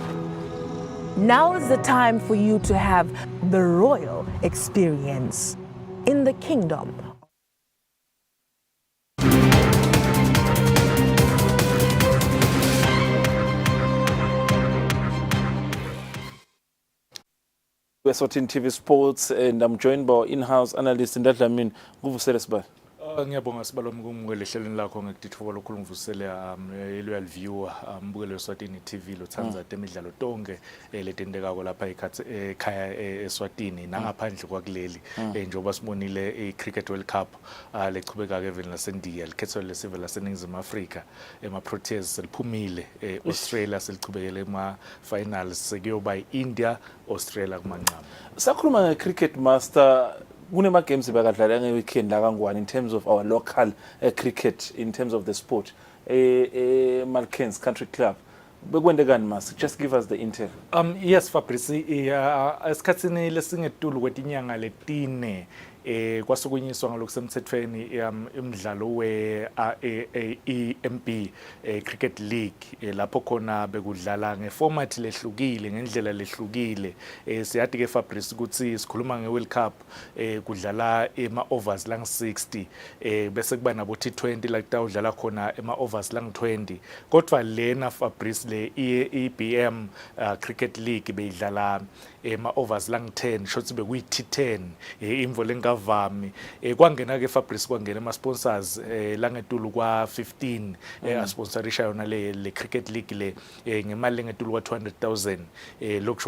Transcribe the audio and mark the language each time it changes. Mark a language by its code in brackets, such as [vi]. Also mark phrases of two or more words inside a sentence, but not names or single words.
[en] Now is the time for you to have the royal experience in the kingdom. Eswatini TV Sports, and I'm joined by our in-house analyst Ndadlamini Nguvusele Sibali. [ss] Ngiyabonga Sibalomi kumukele ehlelweni lakho ngekutithuba lokukhuluma ngivusela [en] loyal viewer [ss] mbukelo Eswatini TV lothanza Temidlalo tonke letendekako lapha ekhaya eSwatini nangaphandle kwakuleli njengoba sibonile iCricket World Cup lechubeka ke eveni laseNdiya likhetho lesive laseNingizimu Afrika Proteas seliphumile Australia selichubekele finals sekuyoba India Australia kumanqamu. Sakhuluma ngeCricket Master, kunema games bekadlala ngeweekend la kangwani [en] in terms of our local cricket, in terms of the sport. [ss] Malkens Country Club. Bekwendekani Master? [en] Just give us the intel. [ss] Yes Fabrice, esikhatsini lesingetulu kwetinyanga letine kwasukunyiswa ngalokusemthethweni imidlalo we-EMP Cricket League lapho khona bekudlala ngeformat lehlukile ngendlela lehlukile. Siyathi ke Fabrice ukuthi sikhuluma ngeWorld Cup kudlala ema-overs lang-60 bese kuba nabo T20 la kutawudlala khona ema-overs lang-20 kodwa lena Fabrice le EBM Cricket League beyidlala ema-overs lang-10 shothi bekuyi T10 imvo lengavami kwangena ke Fabrice kwangena ama-sponsors langetulu kwa-15 asponsorisha yona le Cricket League le ngemali engetulu kwa-200,000 lokusho